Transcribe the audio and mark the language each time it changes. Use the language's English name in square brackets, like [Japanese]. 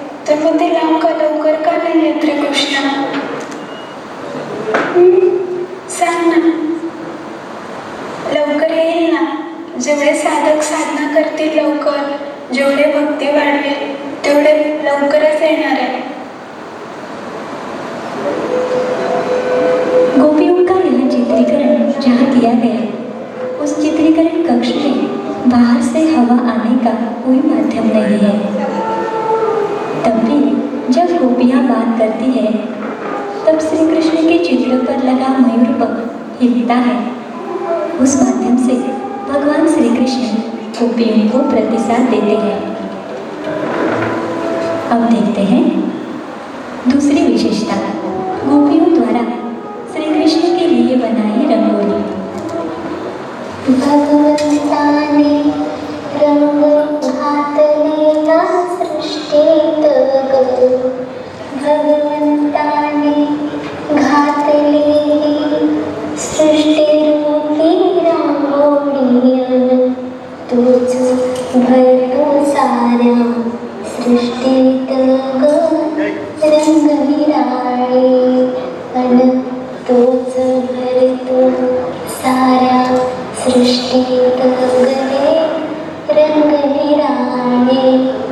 [Marathi] तर मग ते लांब का लवकर का नाही येत रे कृष्णा? सांग ना. लवकर येईल ना. जेवढे साधक साधना करतील लवकर, जेवढे भक्ती वाढवेल तेवढे लवकरच येणार आहे. [Hindi] गोपियों का यह चित्रीकरण जहाँ किया गया उस चित्रीकरण कक्ष में बाहर से हवा आने का कोई माध्यम नहीं है। तब भी जब गोपियाँ बात करती है तब श्री कृष्ण के चित्र पर लगा मयूर पंख हिलता है। उस माध्यम से भगवान श्री कृष्ण गोपियों को प्रतिसाद देते हैं। अब देखते हैं दूसरी विशेषता, गोपियों द्वारा श्री कृष्ण के लिए बनाई रंगोली। [Marathi] भगवंताने रंग घातलेला सृष्टीत ग, भगवंताने घातलेली सृष्टीरूपी रांगोळी, तूच भरतो साऱ्या सृष्टीत ग रंग निराळे, अन तूच भरतो साऱ्या सृष्टीत गले रंग निराळे.